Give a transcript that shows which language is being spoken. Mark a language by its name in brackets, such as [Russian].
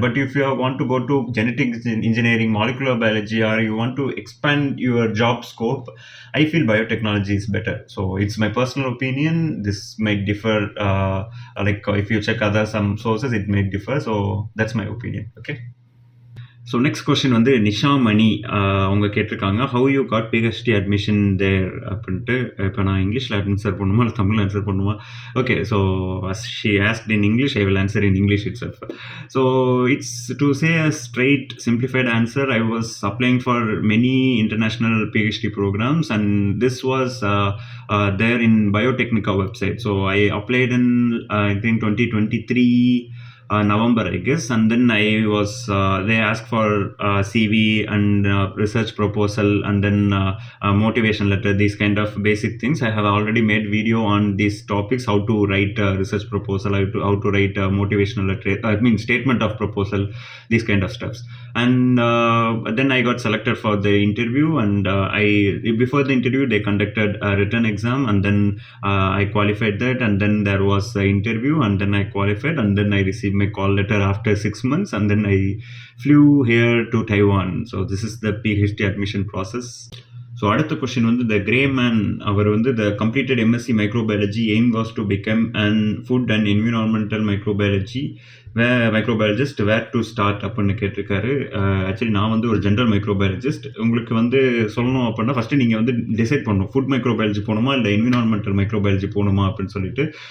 [English] But if you want to go to genetic engineering, molecular biology, or you want to expand your job scope, I feel biotechnology is better. So it's my personal opinion. This might differ. Like if you check other some sources, it may differ. So that's my opinion. Okay. [Tamil] So next question வந்து நிஷாமணி அவங்க கேட்டிருக்காங்க, [English] how you got PhD admission there [Tamil] அப்படின்ட்டு. இப்போ நான் இங்கிலீஷில் answer பண்ணுமா இல்லை தமிழில் ஆன்சர் பண்ணுமா? [English] Okay, so she asked in English, I will answer in English itself. So it's to say a straight simplified answer, I was applying for many international PhD programmes and this was there in Biotechnica website. So I applied in I think 2023 November, I guess. And then they asked for CV and research proposal, and then motivation letter, these kind of basic things. I have already made video on these topics: how to write a research proposal, how to write a motivational letter, statement of proposal, these kind of stuffs. And then I got selected for the interview, and before the interview they conducted a written exam, and then I qualified that, and then there was the interview, and then I qualified, and then I received my call letter after 6 months, and then I flew here to Taiwan. So this is the PhD admission process. [Tamil] So அடுத்த question வந்து த grey man, அவர் வந்து த completed MSc microbiology, [English] aim was to become and food and environmental microbiologist, [Tamil] where to start அப்படின்னு கேட்டிருக்காரு. Actually நான் வந்து ஒரு general microbiologist. உங்களுக்கு வந்து சொல்லணும் அப்படின்னா ஃபஸ்ட்டு நீங்கள் வந்து டிசைட் பண்ணணும், ஃபுட் மைக்ரோபயாலஜி போகணுமா இல்லை என்விரான்மெண்டல் மைக்ரோபயாலஜி போகணுமா அப்படின்னு சொல்லிட்டு.